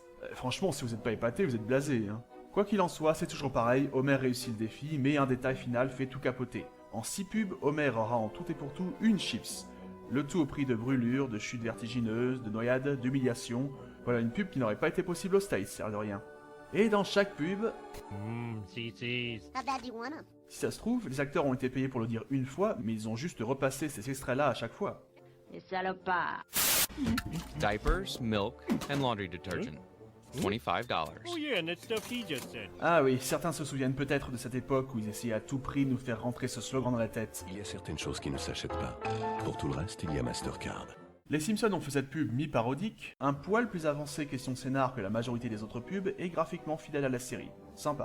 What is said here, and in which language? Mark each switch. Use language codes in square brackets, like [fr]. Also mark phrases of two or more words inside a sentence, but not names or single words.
[fr] Franchement, si vous êtes pas épaté, vous êtes blasé, hein. Quoi qu'il en soit, c'est toujours pareil, Homer réussit le défi, mais un détail final fait tout capoter. En 6 pubs, Homer aura en tout et pour tout une chips. Le tout au prix de brûlures, de chutes vertigineuses, de noyades, d'humiliations. Voilà une pub qui n'aurait pas été possible aux States, ça de rien. Et dans chaque pub, [en] CC's. How bad do you want 'em? [fr] si ça se trouve, les acteurs ont été payés pour le dire une fois, mais ils ont juste repassé ces extraits-là à chaque fois. Les salopards. [en] Diapers, milk, and laundry detergent. $25. Oh yeah, and that stuff he just said. [fr] Ah oui, certains se souviennent peut-être de cette époque où ils essayaient à tout prix de nous faire rentrer ce slogan dans la tête. Il y a certaines choses qui ne s'achètent pas. Pour tout le reste, il y a Mastercard. Les Simpsons ont fait cette pub mi-parodique, un poil plus avancée question scénar que la majorité des autres pubs et graphiquement fidèle à la série. Sympa.